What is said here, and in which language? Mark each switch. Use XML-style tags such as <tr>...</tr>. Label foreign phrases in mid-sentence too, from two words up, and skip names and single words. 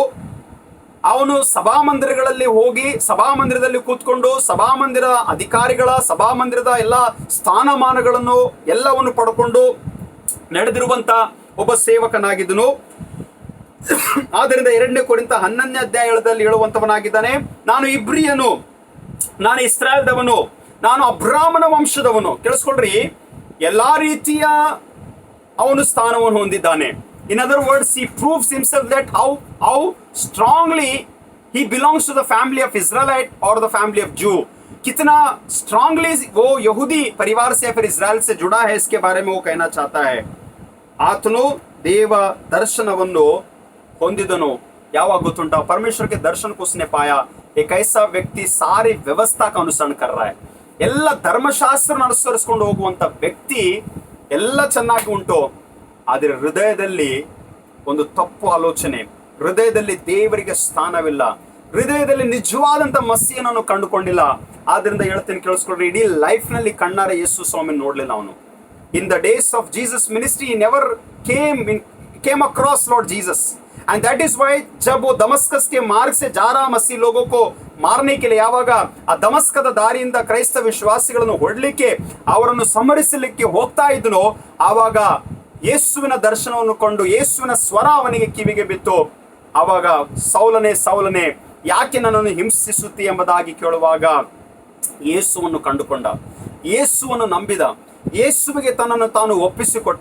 <kn>ಅವನು ಸಭಾಮಂದಿರಗಳಲ್ಲಿ ಹೋಗಿ ಸಭಾಮಂದಿರದಲ್ಲಿ ಕೂತ್ಕೊಂಡು ಸಭಾಮಂದಿರ ಅಧಿಕಾರಿಗಳ, ಸಭಾಮಂದಿರದ ಎಲ್ಲ ಸ್ಥಾನಮಾನಗಳನ್ನು ಎಲ್ಲವನ್ನು ಪಡ್ಕೊಂಡು ನಡೆದಿರುವಂತ ಒಬ್ಬ ಸೇವಕನಾಗಿದ್ದನು। ಆದ್ದರಿಂದ 2ನೇ ಕೊರಿಂಥ 11ನೇ ಅಧ್ಯಾಯದಲ್ಲಿ ಹೇಳುವಂತವನಾಗಿದ್ದಾನೆ, ನಾನು ಇಬ್ರಿಯನು, ನಾನು ಇಸ್ರಾಯೇಲ್ದವನು, ನಾನು ಅಬ್ರಾಮನ ವಂಶದವನು। ಕೇಳಿಸ್ಕೊಳ್ರಿ, ಎಲ್ಲಾ ರೀತಿಯ ಅವನು ಸ್ಥಾನವನ್ನು ಹೊಂದಿದ್ದಾನೆ।</kn> <en>In other words, he proves himself that how strongly he belongs to the family of Israelite or the family of Jew।</en> <hi>कितना strongly वो यहूदी परिवार से या फिर इस्राएल से जुड़ा है, इसके बारे में वो कहना चाहता है।</hi> <kn>ಆತನು ದೇವ ದರ್ಶನವನ್ನು ಹೊಂದಿದನು। ಯಾವಾಗ ಗೊತ್ತುಂಟ,</kn> <hi>परमेश्वर के दर्शन को उसने पाया। एक ऐसा व्यक्ति सारी व्यवस्था का अनुसरण कर रहा है,</hi> <kn>ಎಲ್ಲ ಧರ್ಮಶಾಸ್ತ್ರ ಅನುಸರಿಸಿಕೊಂಡು ಹೋಗುವಂತ ವ್ಯಕ್ತಿ, ಎಲ್ಲ ಚೆನ್ನಾಗಿ ಉಂಟು, ಆದರೆ ಹೃದಯದಲ್ಲಿ ಒಂದು ತಪ್ಪು ಆಲೋಚನೆ, ಹೃದಯದಲ್ಲಿ ದೇವರಿಗೆ ಸ್ಥಾನವಿಲ್ಲ, ಹೃದಯದಲ್ಲಿ ನಿಜವಾದಂತ ಮಸಿಯನ್ನು ಕಂಡುಕೊಂಡಿಲ್ಲ. ಆದ್ರಿಂದ ಹೇಳ್ತೀನಿ, ಕೇಳಿಸ್ಕೊಳ್ರಿ, ಇಡೀ ಲೈಫ್ ನಲ್ಲಿ ಕಣ್ಣಾರೆ ಯೇಸು ಸ್ವಾಮಿ ನೋಡ್ಲಿಲ್ಲ ಅವನು.</kn> <en>In the days of Jesus ministry, he never came across Lord Jesus. And that is why</en> <hi>जब वो दमस्कस के मार्ग से जा रहा मसीह लोगों को</hi> <kn>ಮಾರನೇ ಕೆಲ ಯಾವಾಗ ಆ ದಮಸ್ಕದ ದಾರಿಯಿಂದ ಕ್ರೈಸ್ತ ವಿಶ್ವಾಸಿಗಳನ್ನು ಹೊಡ್ಲಿಕ್ಕೆ, ಅವರನ್ನು ಸಂಹರಿಸಲಿಕ್ಕೆ ಹೋಗ್ತಾ ಇದ್ದನೋ, ಆವಾಗ ಯೇಸುವಿನ ದರ್ಶನವನ್ನು ಕೊಂಡು ಯೇಸುವಿನ ಸ್ವರ ಅವನಿಗೆ ಕಿವಿಗೆ ಬಿತ್ತು. ಆವಾಗ ಸೌಲನೇ ಸೌಲನೇ ಯಾಕೆ ನನ್ನನ್ನು ಹಿಂಸಿಸುತ್ತಿ ಎಂಬುದಾಗಿ ಕೇಳುವಾಗ ಯೇಸುವನ್ನು ಕಂಡುಕೊಂಡ, ಯೇಸುವನ್ನು ನಂಬಿದ, ಯೇಸುವಿಗೆ ತನ್ನನ್ನು ತಾನು ಒಪ್ಪಿಸಿಕೊಟ್ಟ.</kn>